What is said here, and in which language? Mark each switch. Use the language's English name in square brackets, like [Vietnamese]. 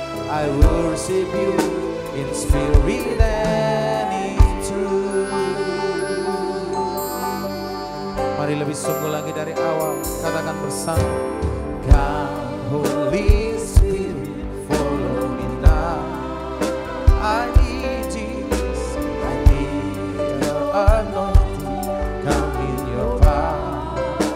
[English] I worship you in spirit and in truth. [Indonesian] Mari lebih sungguh lagi dari awal, katakan bersama. [English] Come Holy Spirit, follow me now. I need Jesus, I need your anointing, come in your power.